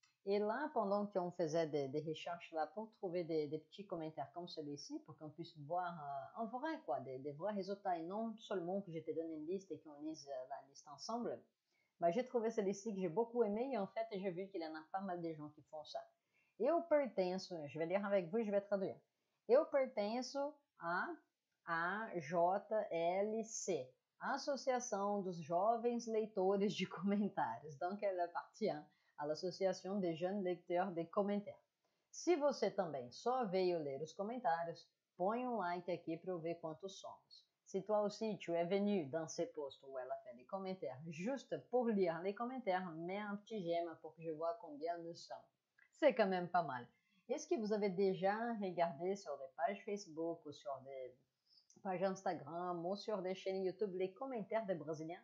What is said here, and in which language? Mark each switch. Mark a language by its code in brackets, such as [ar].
[fr] Et là, pendant qu'on faisait des recherches là pour trouver des petits commentaires comme celui-ci, pour qu'on puisse voir en vrai, quoi, des vrais résultats et non seulement que je te donne une liste et qu'on lise la liste ensemble, j'ai trouvé celui-ci que j'ai beaucoup aimé et en fait, j'ai vu qu'il y en a pas mal de gens qui font ça. [pt] Eu pertenço, [fr] je vais lire avec vous et je vais traduire. [pt] Eu pertenço à AJLC, Associação dos Jovens Leitores de Comentários. [fr] Donc, elle appartient à l'Associação des Jeunes Lecteurs de Commentaires. [pt] Se você também só veio ler os comentários, põe um like aqui para eu ver quantos somos. [fr] Si toi aussi tu es venu dans ces posts où elle a fait des commentaires juste pour lire les commentaires, mets un petit j'aime pour que je vois combien nous sommes. C'est quand même pas mal. Est-ce que vous avez déjà regardé sur des pages Facebook ou sur des pages Instagram ou sur des chaînes YouTube les commentaires des Brésiliens?